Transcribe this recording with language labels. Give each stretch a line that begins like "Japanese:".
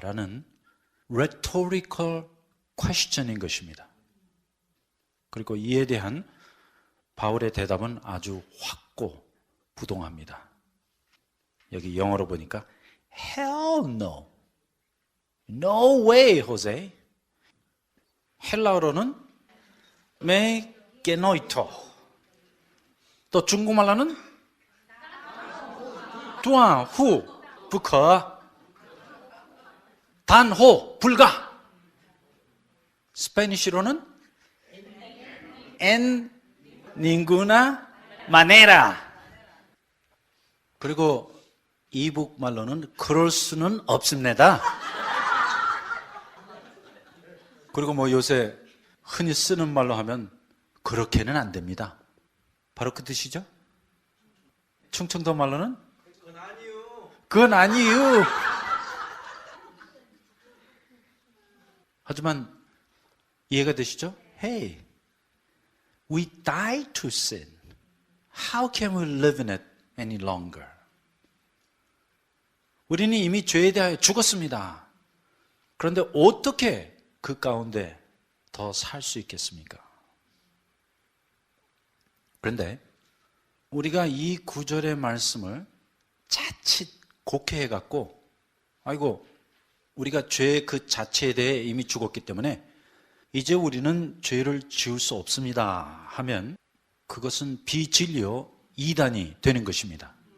Korean: 라는 rhetorical question인 것입니다. 그리고 이에 대한 바울의 대답은 아주 확고부동합니다. 여기 영어로 보니까
English: Hell no. No way, Jose.
Korean: 헬라어로는
Greek: me genoito.
Korean: 또 중국말로는
Chinese: 断乎不可
Korean: 단호 불가. 스페니쉬로는
Spanish: en ninguna manera.
Korean: 그리고 이북 말로는 그럴 수는 없습니다. 그리고 뭐 요새 흔히 쓰는 말로 하면 그렇게는 안 됩니다. 바로 그 뜻이죠. 충청도 말로는 그건 아니요. 하지만 이해가 되시죠?
English: Hey, we died to sin. How can we live in it any longer?
Korean: 우리는 이미 죄에 대하여 죽었습니다. 그런데 어떻게 그 가운데 더 살 수 있겠습니까? 그런데 우리가 이 구절의 말씀을 자칫 곡해해갖고 아이고 우리가 죄 그 자체에 대해 이미 죽었기 때문에 이제 우리는 죄를 지을 수 없습니다 하면 그것은 비진리요 이단이 되는 것입니다.